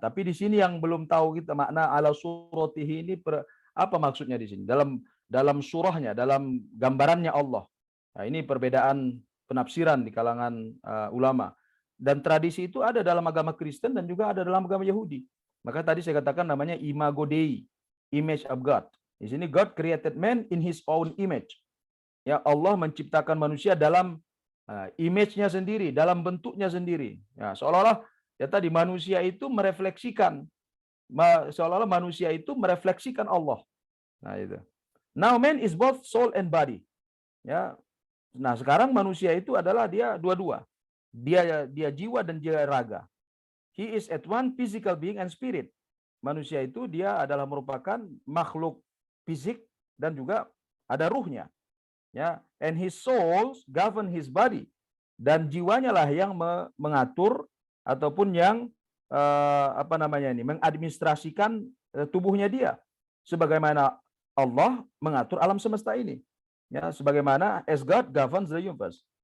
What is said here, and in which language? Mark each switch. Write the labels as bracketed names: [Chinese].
[Indonesian] Tapi di sini yang belum tahu kita makna ala suratihi ini apa maksudnya di sini? Dalam surahnya, dalam gambarannya Allah. Nah, ini perbedaan penafsiran di kalangan ulama. Dan tradisi itu ada dalam agama Kristen dan juga ada dalam agama Yahudi. Maka tadi saya katakan namanya imago Dei, [English] image of God. [Indonesian] Di sini [English] God created man in his own image. [Indonesian] Ya, Allah menciptakan manusia dalam image-nya sendiri, dalam bentuknya sendiri. Ya, seolah-olah ya tadi manusia itu merefleksikan seolah-olah manusia itu merefleksikan Allah. Nah, itu. [English] Now man is both soul and body. [Indonesian] Ya. Nah, sekarang manusia itu adalah dia dua-dua. Dia jiwa dan dia raga. [English] He is at one physical being and spirit. [Indonesian] Manusia itu dia adalah merupakan makhluk fisik dan juga ada ruhnya. Ya, [English] and his soul govern his body, [Indonesian] dan jiwanya lah yang mengatur ataupun yang apa namanya ini mengadministrasikan tubuhnya dia, sebagaimana Allah mengatur alam semesta ini, ya, sebagaimana [English] as God governs the universe.